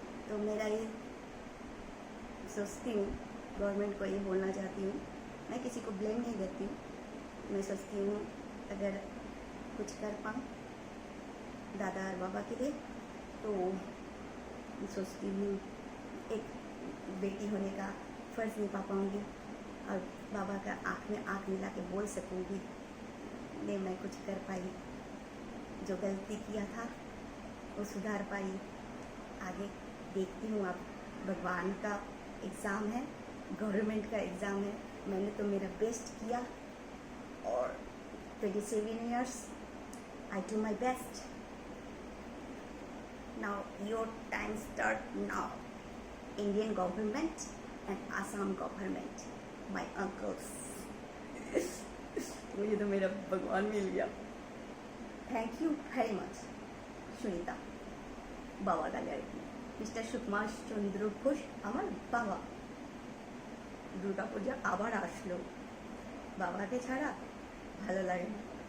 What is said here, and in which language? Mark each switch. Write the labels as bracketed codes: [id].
[hi] तो मेरा ये सोचती हूँ, गवर्नमेंट को ये बोलना चाहती हूँ, मैं किसी को ब्लेम नहीं देती हूँ, मैं सोचती हूँ अगर कुछ कर पाऊँ दादा और बाबा के लिए तो सोचती हूँ एक बेटी होने का फ़र्ज़ निभा पाऊँगी और बाबा का आँख में आँख मिला के बोल सकूँगी नहीं मैं कुछ कर पाई, जो गलती किया था वो सुधार पाई। आगे देखती हूँ, अब भगवान का एग्ज़ाम है, गवर्नमेंट का एग्ज़ाम है, मैंने तो मेरा बेस्ट किया और [en] 27 years I do my best. Now your time start now. Indian government and Assam government, my uncles. [hi] मुझे तो मेरा भगवान मिल गया। [en] thank you very much [hi] Sunita बाबा लड़की मिस्टर सुकुमार चंद्र घोष [bn] আমার বাবা। দুর্গাপূজা আবার আসলো, বাবাকে ছাড়া ভালো লাগে না।